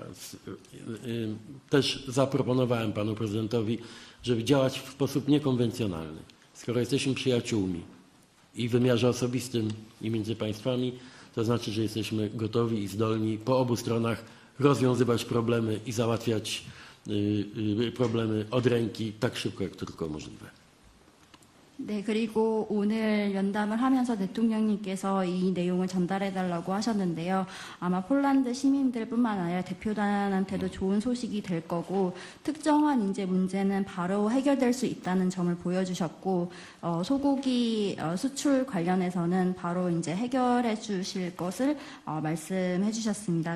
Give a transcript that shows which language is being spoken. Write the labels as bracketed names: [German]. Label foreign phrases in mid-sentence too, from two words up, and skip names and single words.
[Polish] Też zaproponowałem panu prezydentowi, żeby działać w sposób niekonwencjonalny. Skoro jesteśmy przyjaciółmi i w wymiarze osobistym i między państwami, to znaczy, że jesteśmy gotowi i zdolni po obu stronach rozwiązywać problemy i załatwiać problemy od ręki tak szybko, jak to tylko możliwe. [Korean] 네, 그리고 오늘 연담을 하면서 대통령님께서 이 내용을 전달해달라고 하셨는데요. 아마 폴란드 시민들뿐만 아니라 대표단한테도 좋은 소식이 될 거고 특정한 인재 문제는 바로 해결될 수 있다는 점을 보여주셨고 소고기 수출 관련해서는 바로 이제 해결해 주실 것을 말씀해 주셨습니다.